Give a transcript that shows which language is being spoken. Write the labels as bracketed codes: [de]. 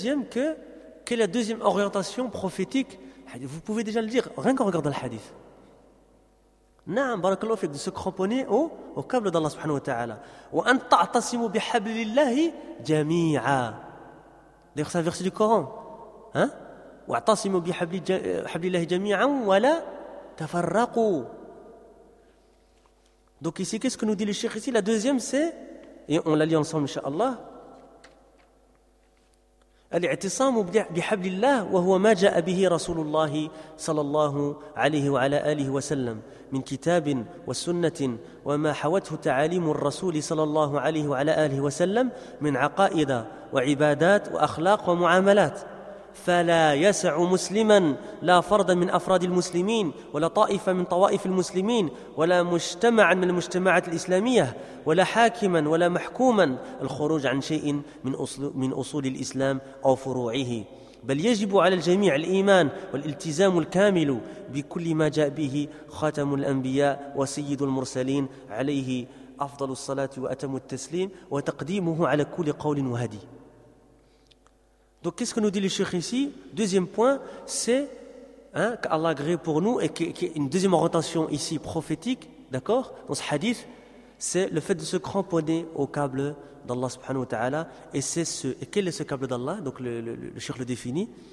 [fr] Quelle est la deuxième orientation prophétique? Vous pouvez déjà le dire, rien qu'en regardant le hadith. [ar] Na'am, barakallahu fik, [fr] de se cramponner au câble d'Allah subhanahu wa ta'ala. [ar] Wa an ta'tasimu bihablillahi jami'a. [fr] D'ailleurs, c'est un verset du Coran. Hein? [ar] واعتصموا بحبل الله جميعا ولا تفرقوا. [fr] Donc ici, qu'est-ce que nous dit le cheikh ici? La deuxième, c'est, et on la lit ensemble inshallah, [ar] الاعتصام بحبل الله وهو ما جاء به رسول الله صلى الله عليه وعلى اله وسلم من كتاب وسنة وما حوته تعاليم الرسول صلى الله عليه وعلى اله وسلم من عقائد وعبادات واخلاق ومعاملات. فلا يسع مسلما لا فردا من أفراد المسلمين ولا طائفة من طوائف المسلمين ولا مجتمعا من المجتمعات الإسلامية ولا حاكما ولا محكوما الخروج عن شيء من أصول الإسلام أو فروعه بل يجب على الجميع الإيمان والالتزام الكامل بكل ما جاء به خاتم الأنبياء وسيد المرسلين عليه أفضل الصلاة وأتم التسليم وتقديمه على كل قول وهدي. [fr] Donc qu'est-ce que nous dit le cheikh ici? Deuxième point, c'est hein, qu'Allah agrée pour nous, et qu'il y a une deuxième orientation ici prophétique, d'accord, dans ce hadith, c'est le fait de se cramponner au câble d'Allah subhanahu wa ta'ala. Et quel est ce câble d'Allah? Donc le cheikh le définit.